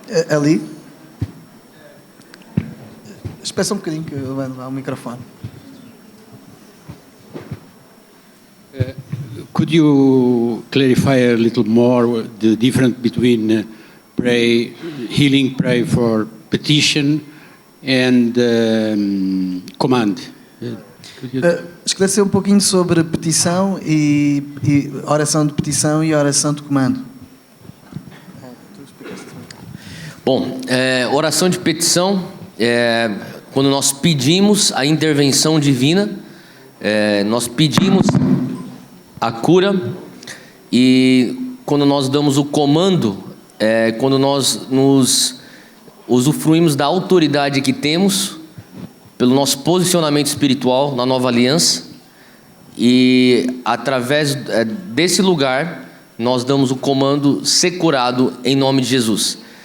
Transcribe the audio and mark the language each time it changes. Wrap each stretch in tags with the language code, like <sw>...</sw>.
<pt>Ali? Espera só um bocadinho que eu levo ao microfone.</pt> <en>Could you clarify a little more the difference between healing pray for petition and command?</en> <pt>Esclarecer um pouquinho sobre petição e oração de petição e oração de comando. Bom, oração de petição é quando nós pedimos a intervenção divina, nós pedimos a cura, e quando nós damos o comando, quando nós nos usufruímos da autoridade que temos pelo nosso posicionamento espiritual na nova aliança, e através desse lugar nós damos o comando ser curado em nome de Jesus.</pt>